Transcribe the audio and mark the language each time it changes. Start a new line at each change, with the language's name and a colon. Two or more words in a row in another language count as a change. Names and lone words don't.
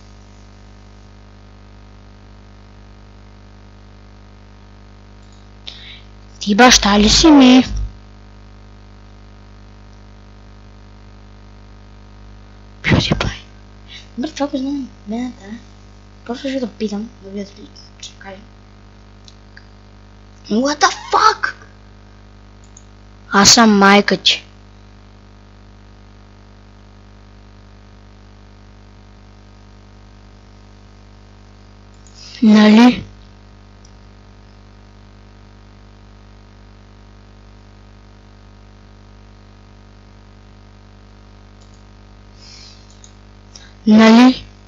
Bulgarian: Ти баща ли си ми? PewDiePie. Добре, това го знам мене, да. Просто ще да питам, да видя дали ще кажа.
English: What the fuck?
Bulgarian: Аз съм майка ти. Нали? Нали?